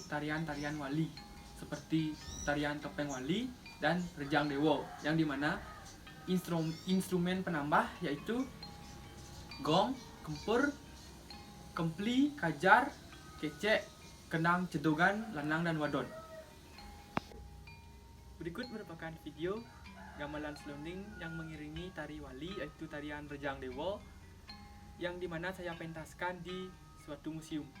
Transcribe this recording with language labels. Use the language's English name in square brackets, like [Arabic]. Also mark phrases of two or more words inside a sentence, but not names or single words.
[Indonesian] tarian-tarian wali seperti tarian topeng wali dan rejang dewa, yang dimana instrumen penambah yaitu gong, kempur, kempli, kajar, kecek, kendang, cedogan, lanang, dan wadon. Berikut merupakan video gamelan selonding yang mengiringi tari wali yaitu tarian rejang dewa, yang dimana saya pentaskan di suatu museum.